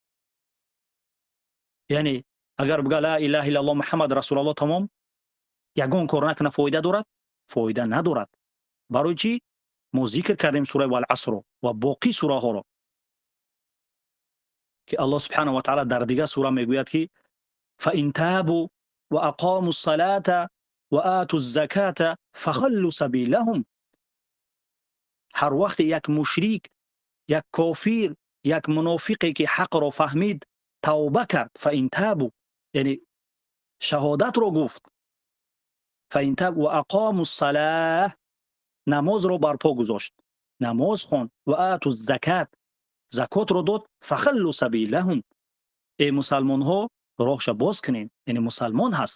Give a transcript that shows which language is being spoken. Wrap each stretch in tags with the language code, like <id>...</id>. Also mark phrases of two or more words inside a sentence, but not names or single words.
<tg>яъне агар бигӯяд</tg> <ar>لا إله إلا الله محمد رسول الله</ar> <tg>тамом, ягон кор накуна фоида дорад? Фоида надорад. барои чӣ? мо зикр кардем сураи вал асро ва боқӣ сураҳоро ки аллоҳ</tg> <ar>سبحانه وتعالى</ar> <tg>дар дигар сура мегӯяд ки</tg> <ar>فإن تابوا وأقاموا الصلاة وآتوا الزكاة فخلوا سبيلهم.</ar> <tg>ҳар вақте як мушрик, як кофир, як мунофиқе ки ҳақро фаҳмид тавба кард,</tg> <ar>فإن تابوا,</ar> <tg>яъне шаҳодатро гуфт,</tg> <ar>فإن تابوا وأقاموا الصلاة,</ar> <tg>намозро барпо гузошт, намоз хонд,</tg> <ar>وآتوا الزكاة,</ar> <tg>закотро дод,</tg> <ar>فخلوا سبيلهم,</ar> <tg>мусалмонҳо роҳша боз кунед, яъне мусалмон ҳаст.</tg>